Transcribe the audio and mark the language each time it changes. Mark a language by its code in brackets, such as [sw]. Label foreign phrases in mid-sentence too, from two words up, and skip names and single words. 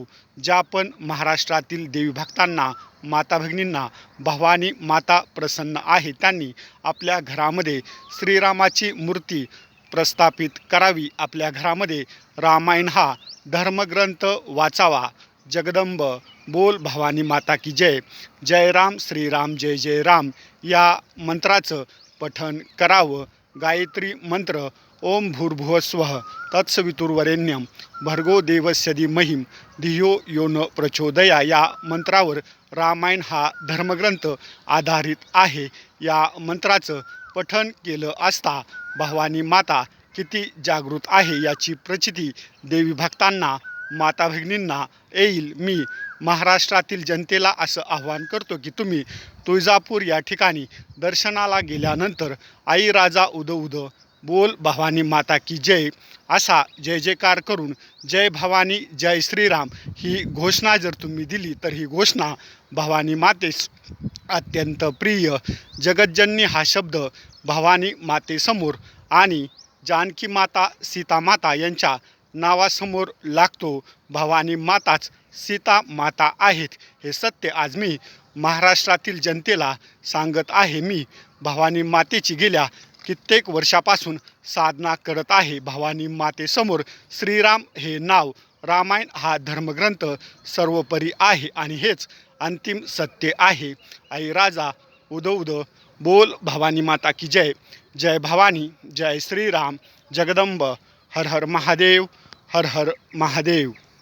[mr] ज्या पण महाराष्ट्रातील देवी भक्तांना, माता भगिनींना भवानी माता प्रसन्न आहे, त्यांनी आपल्या घरामध्ये श्रीरामाची मूर्ती प्रस्थापित करावी. आपल्या घरामध्ये रामायण हा धर्मग्रंथ वाचावा. जगदंब [hi] बोल भवानी माता की जय, [mr] जय राम श्रीराम जय जय राम या मंत्राचं पठण करावं. गायत्री मंत्र [sa] ओम भूर्भुवस्वः तत्सवितुर्वरेण्यं भर्गो देवस्य धीमहि धियो यो न प्रचोदया [mr] या मंत्रावर रामायण हा धर्मग्रंथ आधारित आहे. या मंत्राचं पठण केलं असता भवानी माता किती जागृत आहे याची प्रचिती देवी भक्तांना, माता भगिनींना येईल. मी महाराष्ट्रातील जनतेला असं आवाहन करतो की तुम्ही तुळजापूर या ठिकाणी दर्शनाला गेल्यानंतर आई राजा उदो उदो [hi] बोल भवानी माता की जय [mr] असा जय जयकार करून जय भवानी जय श्रीराम ही घोषणा जर तुम्ही दिली तर ही घोषणा भवानी मातेस अत्यंत प्रिय. जगज्जननी हा शब्द भवानी मातेसमोर आणि जानकी माता, सीता माता यांच्या नावासमोर लागतो. भवानी माताच सीता माता आहेत हे सत्य आज मी महाराष्ट्रातील जनतेला सांगत आहे. मी भवानी मातेची गेल्या कित्येक वर्षापासून साधना करत आहे. भवानी मातेसमोर श्रीराम हे नाव, रामायण हा धर्मग्रंथ सर्वोपरी आहे आणि हेच अंतिम सत्य आहे. आई राजा उदो उदो [hi] बोल भवानी माता की जय, [mr] जय भवानी जय श्रीराम. जगदंब हर हर महादेव, हर हर महादेव.